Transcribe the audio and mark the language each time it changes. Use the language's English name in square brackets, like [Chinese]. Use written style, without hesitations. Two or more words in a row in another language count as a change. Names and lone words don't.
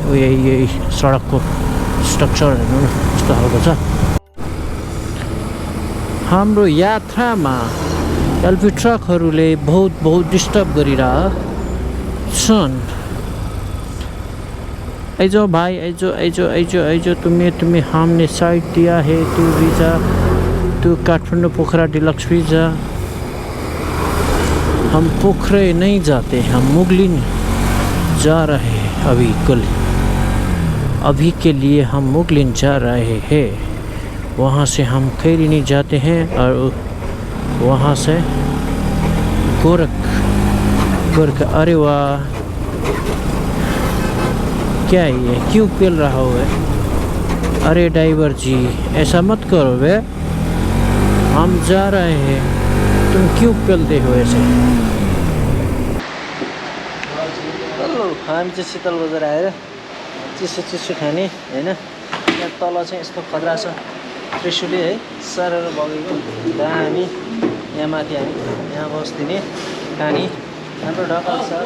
[Nepali] यही सडकको स्ट्रक्चर हेर्नु न कस्तो खालको छ। हाम्रो यात्रामा एलपी ट्रकहरूले बहुत डिस्टर्ब गरिरहेछन्। [Hindi] आइजो भाइ, आइजो तुम्हें हमने साइड दिया है, तू भी जा, तू काठमांडू पोखरा डिलक्स भी जा। हम पोखरे नहीं जाते, हम मुगलिन जा रहे हैं अभी के लिए हम मुगलिन जा रहे हैं। वहाँ से हम खैरी नहीं जाते हैं और वहाँ से गोरखा। अरे वाह, क्या ये क्यों पेल रहा हो? अरे ड्राइवर जी ऐसा मत करो बे, हम जा रहे हैं, तुम क्यों पेलते हो ऐसे? [Nepali] हेलो, हामी चाहिँ शीतल बजार आएर चिसो खाने होइन। यहाँ तल चाहिँ यस्तो खतरा छ त्रिशुली है, सरेर बगेको दामी। यहाँ माथि हामी यहाँ बस्दिने खाने हाम्रो ढकाल छ।